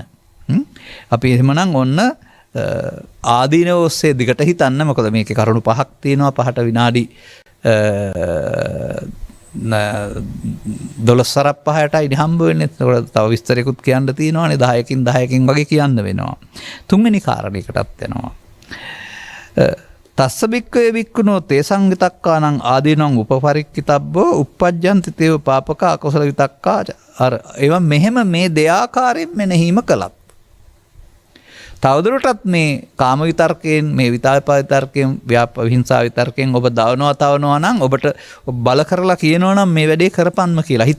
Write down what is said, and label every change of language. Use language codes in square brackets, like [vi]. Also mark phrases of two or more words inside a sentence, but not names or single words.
[si] අපි එහෙමනම් ඔන්න ආදීනව ඔස්සේ දිගට හිතන්න. මොකද මේකේ කරුණු 5ක් තියෙනවා. 5ට විනාඩි 12:05ටයි හම්බ වෙන්නේ. ඒකට තව විස්තරයකුත් කියන්න තියෙනවානේ. 10කින් වගේ කියන්න වෙනවා. තුන්වෙනි කාරණේකටත් යනවා. [pi] තස්ස බික්කවේ බික්කුණෝ තේ සංගිතක්කානං ආදීනං උපපරික්කිතබ්බෝ uppajjanti තේව පාපක අකුසල විතක්කා [si] අර ඒවා මෙහෙම මේ දෙආකාරයෙන් මෙනෙහිම කළත් තවදුරටත් මේ කාම විතර්කයෙන් මේ විතාප විතර්කයෙන් විහිංසා විතර්කයෙන් ඔබ තවනවා නම් ඔබට බල කරලා කියනවා නම් මේ වැඩේ කරපන්ම කියලා හිත.